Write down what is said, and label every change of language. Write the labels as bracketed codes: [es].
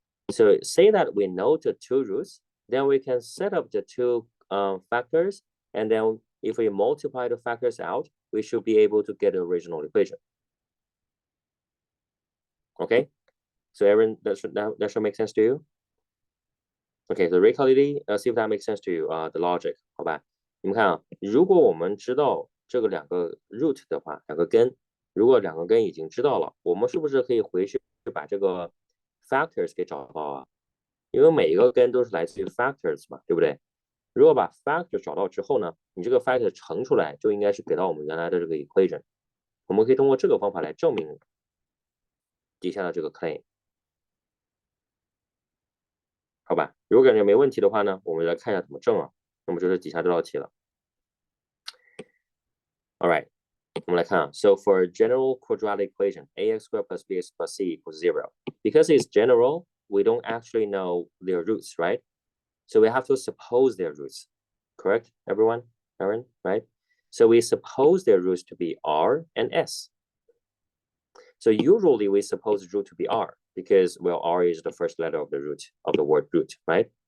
[en] So say that we know the two roots, then we can set up the two factors, and then if we multiply the factors out, we should be able to get the original equation. Okay, so Aaron, that should make sense to you? Okay, so Ricky, see if that makes sense to you. The logic, [zh] 好吧？你们看啊，如果我们知道这个两个 root 的话，两个根，如果两个根已经知道了，我们是不是可以回去把这个 factors 给找到啊？因为每一个根都是来自于 factors 嘛，对不对？如果把 factor 找到之后呢，你这个 factor 乘出来就应该是给到我们原来的这个 equation。我们可以通过这个方法来证明底下的这个 claim。好吧，如果感觉没问题的话呢，我们来看一下怎么证啊。那么就是底下这道题了。 [en] All right， [zh] 我们来看啊。 [en] So for a general quadratic equation, ax squared plus bx plus c equals 0. Because it's general, we don't actually know their roots, right? So we have to suppose their roots. Correct, everyone? Aaron, right? So we suppose their roots to be r and s. So usually we suppose root to be r because, well, r is the first letter of the root of the word root, right?